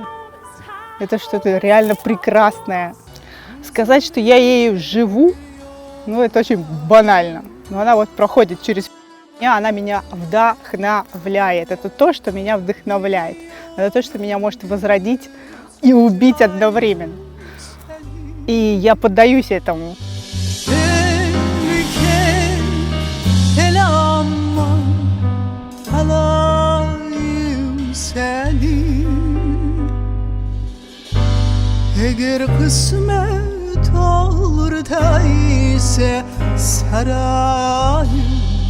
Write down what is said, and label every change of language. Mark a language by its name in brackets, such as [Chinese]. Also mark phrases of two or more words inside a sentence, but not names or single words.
[Russian] Это что-то реально прекрасное. Сказать, что я ею живу, ну это очень банально. Но она вот проходит через меня, она меня вдохновляет. Это то, что меня вдохновляет. Это то, что меня может возродить и убить одновременно. И я поддаюсь этому. [Crimean Tatar] Selamman alayım seni Eğer kısmet olur da ise sarayım